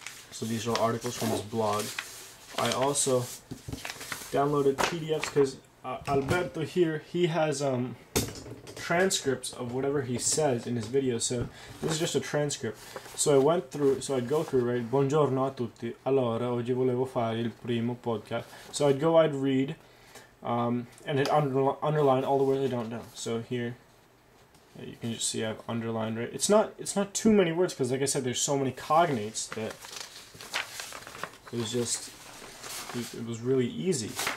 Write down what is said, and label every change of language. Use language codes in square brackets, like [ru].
[en] So these are articles from his blog. I also downloaded PDFs because Alberto here, he has transcripts of whatever he says in his videos. So this is just a transcript. So I'd go through, right? [it] Buongiorno a tutti. Allora, oggi volevo fare il primo podcast. [en] So I'd read, and I'd underline all the words I don't know. So here, you can just see I've underlined, right? It's not too many words because, like I said, there's so many cognates that it was really easy.